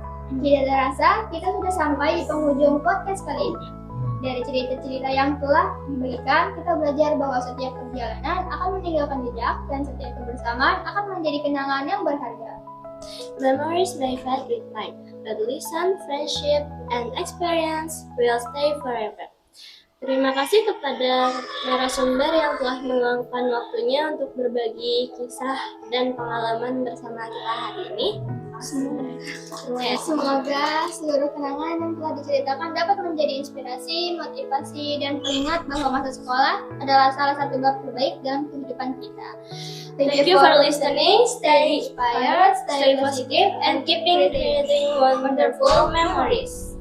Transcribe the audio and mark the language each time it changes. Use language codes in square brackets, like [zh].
[id] Tidak terasa, kita sudah sampai di penghujung podcast kali ini. Dari cerita-cerita yang telah diberikan, kita belajar bahwa setiap perjalanan akan meninggalkan jejak dan setiap kebersamaan akan menjadi kenangan yang berharga. [en] Memories may fade with time, but listen, friendship, and experience will stay forever. [id] Terima kasih kepada narasumber yang telah meluangkan waktunya untuk berbagi kisah dan pengalaman bersama kita hari ini. Semoga seluruh kenangan yang telah diceritakan dapat menjadi inspirasi, motivasi, dan pengingat bahwa masa sekolah adalah salah satu bab terbaik dalam kehidupan kita. [en] Thank you for listening, stay inspired, stay positive, and keeping creating wonderful memories.